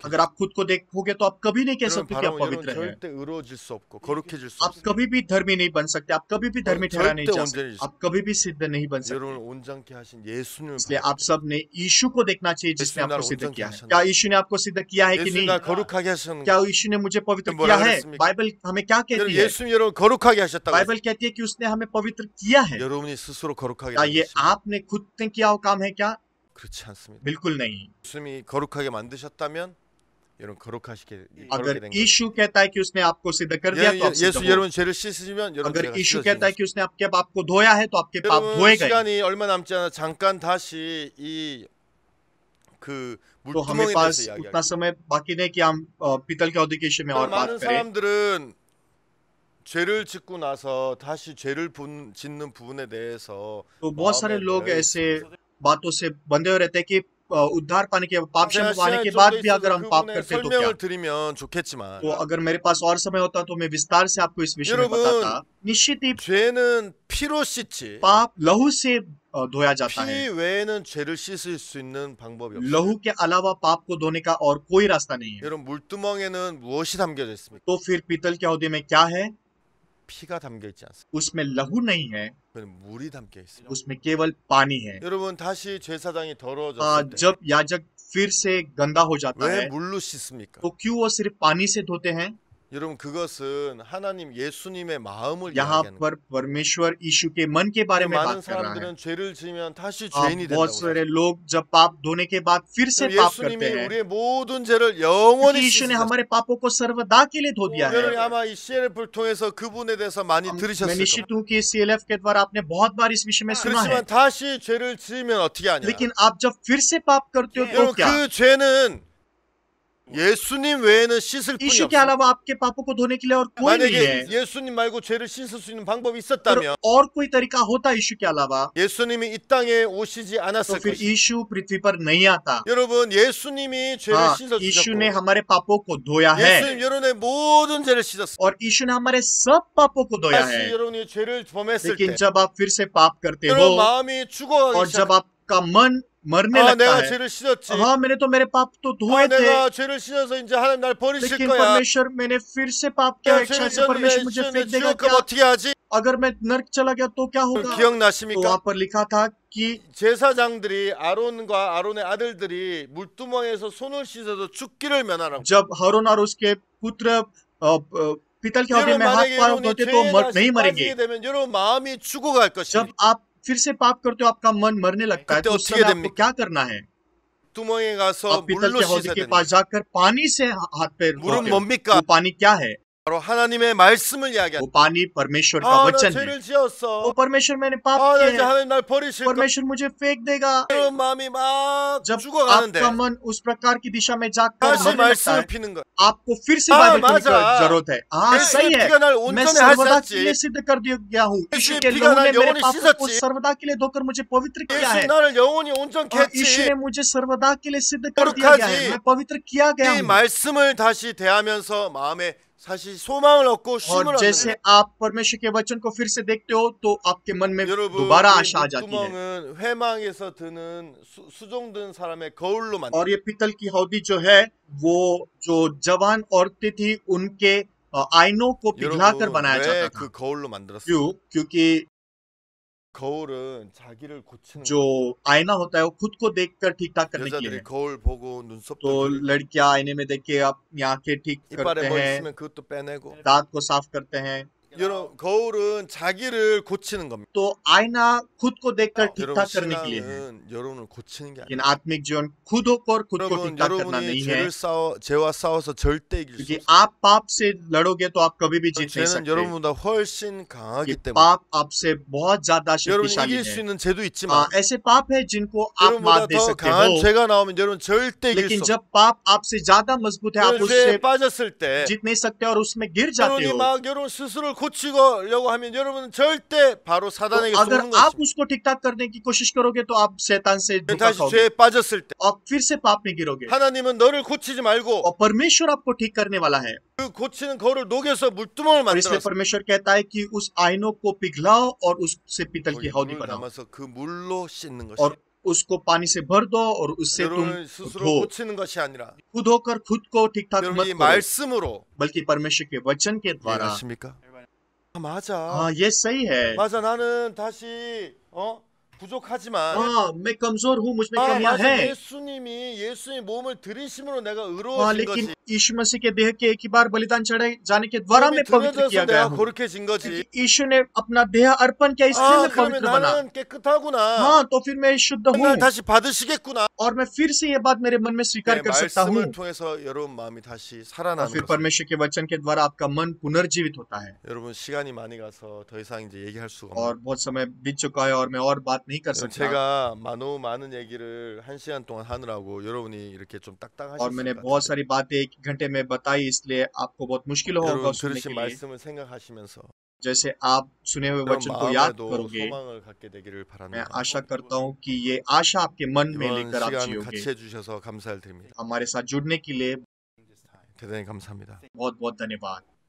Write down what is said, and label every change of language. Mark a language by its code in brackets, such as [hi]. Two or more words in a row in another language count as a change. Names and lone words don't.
[hi] अगर आप खुद को देखोगे तो आप कभी नहीं कह [ko] 여러분 [hi] सकते कि आप [ko] 바라보면 여러분 [hi] पवित्र हैं। [ko] 절대 의로워질 수 없고 거룩해질 수 [hi] आप [ko] 없어요. [hi] कभी भी धर्मी नहीं बन सकते, आप कभी भी धर्मी ठहरा नहीं जा सकते, [ko] 온전히 [hi] आप कभी भी सिद्ध नहीं बन सकते। [ko] 여러분을 온전케 하신 예수님을 [hi] इसलिए [ko] 바라보고 [hi] आप सब ने यीशु को देखना चाहिए जिसने [ko] 예수님 [hi] आपको [ko] 나를 [hi] सिद्ध [ko] 온전케 [hi] किया है। [ko] 하셨나? [hi] क्या यीशु ने आपको सिद्ध किया है कि [ko] 예수님 [hi] नहीं? [ko] 날 거룩하게 하셨는 [hi] क्या [ko] 거 [hi] यीशु ने मुझे पवित्र [ko] 뭐라 [hi] किया है? [ko] 그랬습니까? [hi] बाइबल हमें क्या कहती है? [ko] 예수님 여러분 거룩하게 하셨다고 [hi] बाइबल कहती है कि उसने हमें पवित्र किया है। [ko] 여러분이 스스로 거룩하게 [hi] क्या ये [ko] 하셨습니까? [hi] आपने खुद ने किया हुआ काम है क्या? [ko] 그렇지 않습니다. [hi] बिल्कुल नहीं। [ko] 예수님이 거룩하게 만드셨다면 여러분 거룩하게 [hi] अगर [ko] 된 거예요. [hi] यीशु कहता है कि उसने आपको सिद्ध कर दिया तो आप सिद्ध [ko] 예수 [hi] हो। [ko] 여러분 죄를 씻으시면 여러분 [hi] अगर [ko] 죄가 [hi] यीशु [ko] 씻어지는 [hi] कहता है [ko] 거죠. [hi] कि उसने आपके पाप को धोया है तो आपके पाप [ko] 여러분 [hi] धोए गए। [ko] 시간이 얼마 남지 않아 잠깐 다시 그 [hi] तो हमें [ko] 물두멍에 [hi] पास [ko] 대해서 [hi] उतना [ko] 이야기하겠습니다. [hi] समय बाकी नहीं कि हम पीतल के औद्योगिक विषय में और बात [ko] 많은 [hi] करें। [ko] 사람들은 죄를 짓고 나서 다시 죄를 짓는 부분에 대해서 [hi] तो बहुत सारे [ko] 마음에 [hi] लोग [ko] 매여 [hi] ऐसे बातों से बंधे हुए रहते हैं कि उद्धार पाने के पाप [ko] 제가 [hi] क्षमा पाने [ko] 시간이 [hi] के [ko] 좀 [hi] बाद [ko] 더 [hi] भी अगर [ko] 있어서 [hi] हम पाप [ko] 그분의 [hi] करते हैं तो क्या? [ko] 설명을 드리면 좋겠지만 [hi] तो अगर मेरे पास और समय होता तो मैं विस्तार से आपको इस विषय में [ko] 여러분, [hi] बताता। निश्चित ही [ko] 죄는 피로 씻지 [hi] पाप लहू से धोया जाता [ko] 피 [hi] है। [ko] 외에는 죄를 씻을 수 있는 방법이 없어요. [hi] लहू के अलावा पाप को धोने का और कोई रास्ता नहीं है। [ko] 여러분 물두멍에는 무엇이 담겨져 있습니까? [hi] तो फिर पीतल के हौदे में क्या है? [ko] 피가 담겨 있지 않습니다. [hi] उसमें लहू नहीं है, [ko] 그건 물이 담겨 있습니다. [hi] उसमें केवल पानी है। [ko] 여러분 다시 제사장이 더러워졌을 때 [hi] जब याजक फिर से गंदा हो जाता [ko] 왜 [hi] है [ko] 물로 씻습니까? [hi] तो क्यों वो सिर्फ पानी से धोते हैं? [ko] 여러분 그것은 하나님 예수님의 마음을 [hi] यहाँ [ko] 이야기하는 [hi] पर परमेश्वर यीशु के मन के बारे [ko] 거예요. [hi] में [ko] 많은 [hi] बात कर रहा है। [ko] 사람들은 죄를 지으면 다시 죄인이 [hi] बहुत [ko] 된다고 [hi] सारे [ko] 생각해요. [hi] लोग जब पाप धोने के बाद फिर से [ko] 그럼 [hi] पाप [ko] 예수님이 [hi] करते हैं, [ko] 우리의 모든 죄를 [hi] क्योंकि [ko] 영원히 [hi] यीशु ने [ko] 씻으셨어요. [hi] हमारे पापों को सर्वदा के लिए धो दिया [ko] 여러분이 [hi] है। [ko] 아마 이 CLF를 통해서 그분에 대해서 많이 [hi] मैं [ko] 들으셨을 거예요. [hi] निश्चित हूँ कि CLF के द्वारा आपने बहुत बार इस विषय में सुना है। [ko] 그렇지만 다시 죄를 지으면 어떻게 하냐? [hi] लेकिन आप जब फिर से पाप करते हो तो [ko] 여러분 [hi] क्या? [ko] 그 죄는 예수님 외에는 씻을 뿐이 [hi] यीशु के [ko] 없어요. [hi] अलावा आपके पापों को धोने के लिए और कोई नहीं है। [ko] 만약에 예수님 말고 죄를 씻을 수 있는 방법이 [hi] और [ko] 있었다면 [hi] और कोई तरीका होता यीशु के अलावा [ko] 예수님이 이 땅에 오시지 [hi] तो [ko] 않았을 [hi] फिर [ko] 것이에요. [hi] यीशु पृथ्वी पर नहीं आता। [ko] 여러분 예수님이 죄를 [hi] हाँ, [ko] 씻어 [hi] यीशु ने [ko] 주셨고 [hi] हमारे पापों को धोया है [ko] 예수님 여러분의 모든 죄를 씻었어요. [hi] और यीशु ने हमारे सब पापों को धोया [ko] 다시 [hi] है। [ko] 여러분이 죄를 범했을 [hi] लेकिन [ko] 때 [hi] जब आप फिर से पाप करते [ko] 여러분 [hi] हो [ko] 마음이 죽어가기 [hi] और जब [ko] 시작해요. [hi] आपका मन मरने [ko] 아 [hi] लगता [ko] 내가 [hi] है, [ko] 죄를 씻었지. [hi] हाँ मैंने तो मेरे पाप तो [ko] 아 [hi] धोए थे, [ko] 내가 죄를 씻어서 이제 하나님 날 버리실 [hi] लेकिन [ko] 거야. [hi] परमेश्वर मैंने फिर से पाप किया, [ko] 내가 [hi] इच्छा [ko] 죄를 [hi] से परमेश्वर मुझे [ko] 씻었는데 [hi] फेंक देगा [ko] 지옥 가면 [hi] क्या? [ko] 어떻게 하지? [hi] अगर मैं नर्क चला गया तो क्या होगा? तो [ko] 기억나십니까? [hi] वहां पर लिखा था कि [ko] 제사장들이 아론과 아론의 아들들이 물두멍에서 손을 씻어서 죽기를 면하라고. [hi] जब हरून और उसके पुत्र पीतल के हौदे [ko] 여러분 [hi] में हाथ [ko] 만약에 [hi] पार [ko] 여러분이 [hi] धोते तो [ko] 죄에 [hi] नहीं [ko] 다시 [hi] मरेंगे। [ko] 빠지게 되면 여러분 마음이 죽어갈 것입니다. [hi] जब आप फिर से पाप करते हो आपका मन मरने लगता है, [ko] 그때 [hi] तो उस [ko] 어떻게 [hi] समय आपको [ko] 됩니까? [hi] क्या करना है? [ko] 두멍에 가서 [hi] आप पीतल [ko] 물로 [hi] के हौदे [ko] 씻어야 [hi] के [ko] 됩니다. [hi] पास जाकर पानी से हाथ पैर [ko] 물은 [hi] धोते हो। [ko] 뭡니까? [hi] वो पानी क्या है? [ko] 바로 하나님의 말씀을 [hi] वो [ko] 이야기합니다. [hi] पानी परमेश्वर का [ko] 아, 나 [hi] वचन है। [ko] 죄를 [hi] वो [ko] 지었어. [hi] परमेश्वर मैंने पाप [ko] 아, 나 [hi] किए [ko] 이제 [hi] हैं, [ko] 하나님 날 버리실 거. [hi] परमेश्वर मुझे फेंक देगा। [ko] 그런 마음이 막 [hi] जब [ko] 죽어가는데 [hi] आपका मन उस प्रकार की दिशा में जाकर [ko] 다시 [hi] मरने लगता [ko] 말씀을 [hi] है, [ko] 피는 거야. [hi] आपको फिर से हाँ, बाइबल पढ़ने की [ko] 맞아. [hi] जरूरत है। हाँ सही है, [ko] 피가 날 [hi] मैं [ko] 온전히 [hi] सर्वदा [ko] 하셨지. [hi] के लिए सिद्ध कर दिया गया हूँ। यीशु [ko] 예수의 [hi] के [ko] 피가 [hi] लहू [ko] 날 [hi] ने मेरे [ko] 영원히 [hi] पापों को [ko] 씻었지. [hi] सर्वदा के लिए धोकर मुझे पवित्र किया [ko] 예수 [hi] है। [ko] 나를 영원히 온전케 [hi] और यीशु [ko] 했지. [hi] ने मुझे सर्वदा के लिए सिद्ध कर दिया गया है, [ko] 거룩하지. [hi] मैं पवित्र किया गया [ko] 이 [hi] हूँ। [ko] 말씀을 다시 대하면서 마음에 사실 소망을 얻고 쉼을 [hi] और [ko] 얻는 [hi] जैसे [ko] 거예요. [hi] आप परमेश्वर के वचन को फिर से देखते हो तो आपके मन में [ko] 여러분 [hi] दोबारा [ko] 이 [hi] आशा आ जाती है। [ko] 물두멍은 회망에서 드는 수종든 사람의 거울로 만든 [hi] और ये पीतल की हौदी जो है वो जो जवान औरतें थी उनके आईनों को पिघलाकर [ko] 여러분 [hi] बनाया जाता [ko] 왜 [hi] था। [ko] 그 거울로 만들었어요? [hi] क्यों? क्योंकि [ko] 거울은 자기를 고치는 [hi] जो आईना होता है वो खुद को देखकर ठीक ठाक [ko] 거예요. [hi] करने के लिए [ko] 여자들이 [hi] है। [ko] 거울 보고 눈썹도 [hi] तो [ko] 그리고 [hi] लड़कियां आईने में देख के अपनी आंखें ठीक करते [ko] 이빨에 뭐 [hi] हैं, [ko] 있으면 그것도 빼내고 [hi] दांत को साफ करते हैं। [ko] 여러분 거울은 자기를 고치는 겁니다. [hi] तो आईना खुद को देखकर ठीक [ko] 여러분 [hi] ठाक करने के लिए है, [ko] 신앙은 여러분을 고치는 게 [hi] लेकिन [ko] 아니에요. [hi] आत्मिक जीवन खुद होकर खुद को [ko] 여러분 [hi] ठीक ठाक करना [ko] 여러분이 [hi] नहीं है। [ko] 죄와 싸워서 절대 이길 수 [hi] क्योंकि [ko] 없어요. [hi] आप पाप से लड़ोगे तो आप कभी भी जीत नहीं [ko] 죄는 [hi] सकते। [ko] 여러분보다 훨씬 강하기 [hi] ये [ko] 때문에 [hi] पाप आपसे बहुत ज्यादा [ko] 여러분이 [hi] शक्तिशाली [ko] 이길 수 [hi] है। [ko] 있는 죄도 있지만 [hi] ऐसे पाप है जिनको आप [ko] 여러분보다 [hi] मात दे [ko] 더 [hi] सकते [ko] 강한 [hi] हो, [ko] 죄가 나오면 여러분 절대 이길 [hi] लेकिन [ko] 수 [hi] जब [ko] 없어요. [hi] पाप आपसे ज्यादा मजबूत है आप [ko] 여러분 [hi] उससे [ko] 죄에 빠졌을 때 [hi] जीत नहीं सकते और उसमें गिर जाते [ko] 여러분이 [hi] हो। [ko] 막 여러분 스스로를 고치려고 하면 여러분은 절대 바로 [hi] तो [ko] 사단에게 [hi] अगर [ko] 속는 [hi] आप [ko] 것입니다. [hi] उसको ठीक ठाक करने की कोशिश करोगे तो आप शैतान से धोखा [ko] 다시 [hi] खाओगे [ko] 죄에 빠졌을 때 [hi] और फिर से पाप में गिरोगे। [ko] 하나님은 너를 고치지 말고 [hi] और परमेश्वर आपको ठीक करने वाला है, [ko] 그 고치는 거울을 녹여서 물두멍을 [hi] और इसलिए [ko] 만들었어. [hi] परमेश्वर कहता है कि उस आईनों को पिघलाओ और उससे पीतल की [ko] 거기 [hi] हौदी [ko] 물을 [hi] बनाओ [ko] 담아서 그 물로 씻는 것이 [hi] और उसको पानी से भर दो और उससे तुम [ko] 여러분을 स्스로 [hi] धो। [ko] 고치는 것이 아니라 [hi] खुद होकर खुद को ठीक ठाक [ko] 여러분 [hi] मत [ko] 이 [hi] करो, [ko] 말씀으로 [hi] बल्कि परमेश्वर के वचन के द्वारा। [ko] 이해하십니까? 아, 맞아. [hi] हाँ ये सही है। [ko] 맞아. 나는 다시 부족하지만 [hi] हाँ मैं कमजोर हूँ, मुझ में [ko] 아, [hi] कमियां [ko] 맞아. [hi] हैं। [ko] 예수님이 몸을 들이심으로 내가 [hi] हाँ [ko] 의로워진 [hi] लेकिन [ko] 거지. [hi] यीशु मसीह के देह के एक ही बार बलिदान चढ़ाए जाने के द्वारा मैं पवित्र किया [ko] 들어져서 [hi] गया [ko] 내가 [hi] हूँ। [ko] 거룩해진 거지. [hi] क्योंकि यीशु ने अपना देह अर्पण किया इसलिए [ko] 아, [hi] मैं [ko] 그러면 [hi] पवित्र बना। [ko] 나는 깨끗하구나. [hi] हाँ तो फिर मैं शुद्ध हूँ [ko] 날 다시 받으시겠구나. [hi] और मैं फिर से ये बात मेरे मन में स्वीकार [ko] 네, [hi] कर सकता हूँ। [ko] 말씀을 통해서 여러분 마음이 다시 [hi] और [ko] 살아나는 [hi] फिर [ko] 것입니다. [hi] परमेश्वर के वचन के द्वारा आपका मन पुनर्जीवित होता है। [ko] 여러분 시간이 많이 가서 더 이상 이제 얘기할 수가 [hi] और [ko] 없네요. [hi] बहुत समय बीत चुका है और मैं और बात नहीं कर [ko] 여러분, [hi] सकता। [ko] 제가 너무 많은 얘기를 1시간 동안 하느라고 여러분이 이렇게 좀 [hi] और [ko] 딱딱하셨을 [hi] मैंने [ko] 것 [hi] बहुत [ko] 같아요. [hi] सारी बातें एक घंटे में बताई, इसलिए आपको बहुत मुश्किल होगा [ko] 여러분 [hi] सुनने [ko] 들으신 [hi] के लिए। [ko] 말씀을 생각하시면서 [hi] जैसे आप सुने हुए [ko] 그런 [hi] वचन को याद [ko] 마음에도 [hi] करोगे, [ko] 소망을 갖게 되기를 [hi] मैं [ko] 바랍니다. [hi] आशा करता हूँ कि ये आशा आपके मन में [ko] 이번 [hi] लेकर आप [ko] 시간 [hi] जियोगे। [ko] 같이 해주셔서 감사를 드립니다. [hi] हमारे साथ जुड़ने के लिए [ko] 대단히 감사합니다. [hi] बहुत बहुत धन्यवाद।